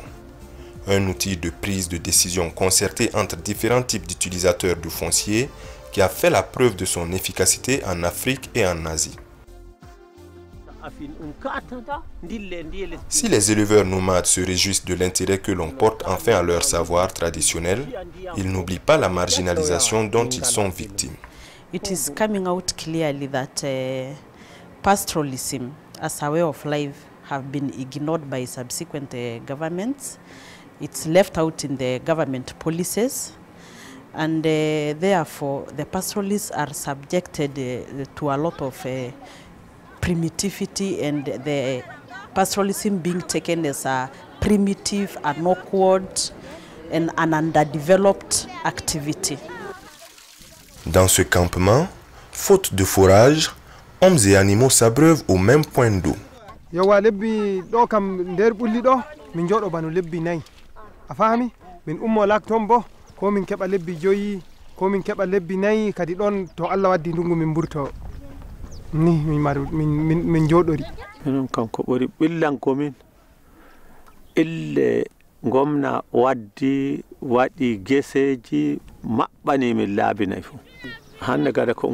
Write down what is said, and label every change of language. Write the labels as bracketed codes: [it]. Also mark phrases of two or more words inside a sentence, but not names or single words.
[fr] Un outil de prise de décision concertée entre différents types d'utilisateurs du foncier qui a fait la preuve de son efficacité en Afrique et en Asie. Si les éleveurs nomades se réjouissent de l'intérêt que l'on porte enfin à leur savoir traditionnel, ils n'oublient pas la marginalisation dont ils sont victimes. [en] It is coming out clearly that pastoralism as a way of life have been ignored by subsequent governments. It's left out in the government policies, and therefore the pastoralists are subjected to a lot of primitivity, and the pastoralism being taken as a primitive, an awkward and an underdeveloped activity. [fr] Dans ce campement, faute de fourrage, hommes et animaux s'abreuvent au même point d'eau. [ff] Yawa lebbi do kam nder bulli do min jodo banu lebbi nay a fami min ummo lakton bo ko min keba lebbi joyi ko min keba lebbi nay kadi don to Allah waddi ndungu min burto ni min jodori min kam ko bori billanko min ille gomna waddi wadi geseji mabbani min laabi nay fu hande gada ko